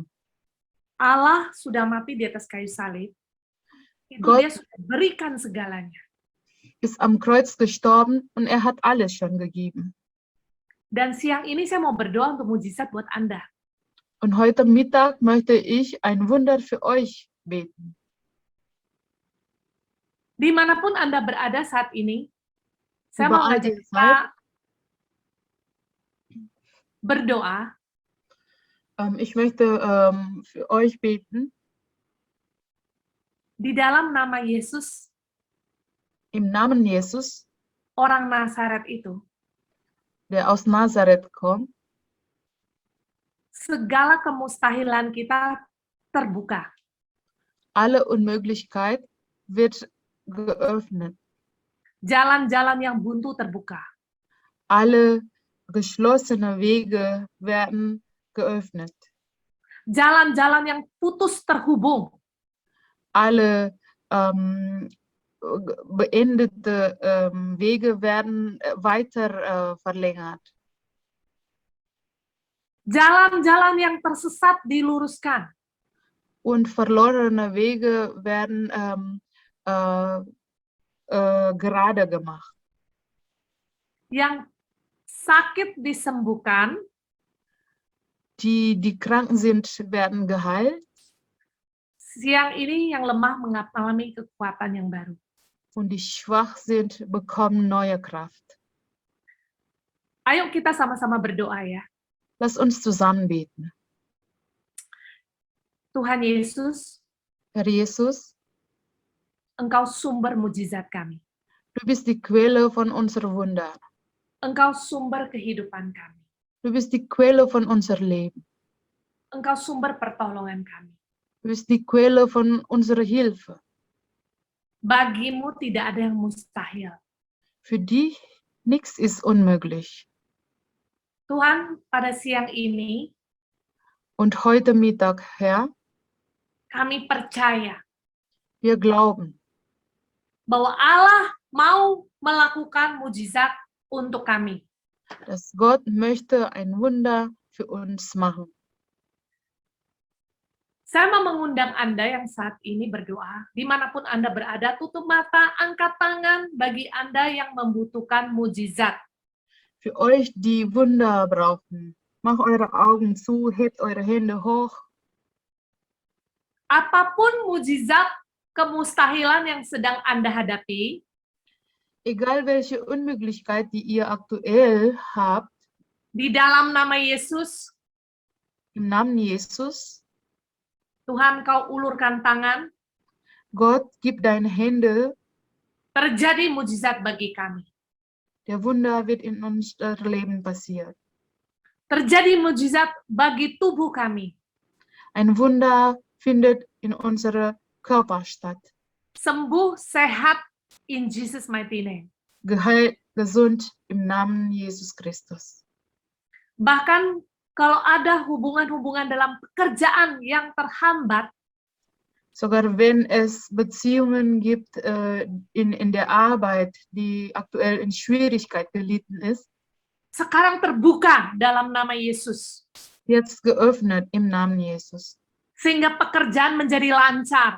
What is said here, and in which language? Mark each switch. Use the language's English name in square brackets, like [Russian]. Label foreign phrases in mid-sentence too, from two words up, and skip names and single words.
[Indonesian] Allah sudah mati di atas kayu salib. Itu God- dia sudah berikan segalanya. [German] Ist am Kreuz gestorben und er hat alles schon gegeben. [Indonesian] Dan siang ini saya mau berdoa untuk mujizat buat Anda. [German] Und heute Mittag möchte ich ein Wunder für euch beten. [Indonesian] Dimanapun Anda berada saat ini, saya mau [German] Überall [Indonesian] ngajak di kita berdoa [German] Ich möchte für euch beten [Indonesian] di dalam nama Yesus, [German] im Namen Jesus, [Indonesian] orang Nazaret itu. [German] der aus Nazareth kommt. [Indonesian] Segala kemustahilan kita terbuka. [German] Alle Unmöglichkeit wird geöffnet. [Indonesian] Jalan-jalan yang buntu terbuka. [German] Alle geschlossene Wege werden geöffnet. [Indonesian] Jalan-jalan yang putus terhubung. [German] Alle beendete Wege werden weiter verlängert. [Indonesian] Jalan-jalan yang tersesat diluruskan. [German] Und verlorene Wege werden gerade gemacht. [Indonesian] Yang sakit disembuhkan. [German] Die Kranken sind, werden geheilt. [Indonesian] Siang ini yang lemah mengalami kekuatan yang baru. [German] Und die schwach sind, bekommen neue Kraft. [Indonesian] Ayo kita sama-sama berdoa ya. [German] Lass uns zusammen beten. [Indonesian] Tuhan Yesus, [German] Herr Jesus, [Indonesian] Engkau sumber mujizat kami. [German] du bist die Quelle von unserem Wunder. [Indonesian] Engkau sumber kehidupan kami. [German] Du bist die Quelle von unserem Leben. [Indonesian] Engkau sumber pertolongan kami. [German] Du bist die Quelle von unserer Hilfe. [Indonesian] Bagimu tidak ada yang mustahil. [German] Für dich nichts ist unmöglich. [Indonesian] Tuhan, pada siang ini [German] Und heute Mittag, Herr, [Indonesian] kami percaya [German] wir glauben, [Indonesian] bahwa Allah mau melakukan mujizat untuk kami. [German] dass Gott möchte ein Wunder für uns machen. [Indonesian] Saya mau mengundang Anda yang saat ini berdoa, dimanapun Anda berada, tutup mata, angkat tangan bagi Anda yang membutuhkan mujizat. [German] Für euch, die Wunder brauchen, macht eure Augen zu, hebt eure Hände hoch. [Indonesian] Apapun mujizat kemustahilan yang sedang Anda hadapi, [German] Egal welche Unmöglichkeit, die ihr aktuell habt, [Indonesian] di dalam nama Yesus, [German] im Namen Jesus, [Indonesian] Tuhan kau ulurkan tangan, [German] Gott, gib deine Hände, [Indonesian] terjadi mujizat bagi kami. [German] der Wunder wird in unser Leben passieren. [Indonesian] Terjadi mujizat bagi tubuh kami. [German] Ein Wunder findet in unserem Körper statt. [Indonesian] Sembuh, sehat, [English] in Jesus' mighty name. [German] Geheilt, gesund im Namen Jesus Christus. [Indonesian] Bahkan kalau ada hubungan-hubungan dalam pekerjaan yang terhambat, [German] Sogar wenn es Beziehungen gibt in der Arbeit, die aktuell in Schwierigkeit gelitten ist, [Indonesian] sekarang terbuka dalam nama Yesus. [German] jetzt geöffnet im Namen Jesus, [Indonesian] Sehingga pekerjaan menjadi lancar.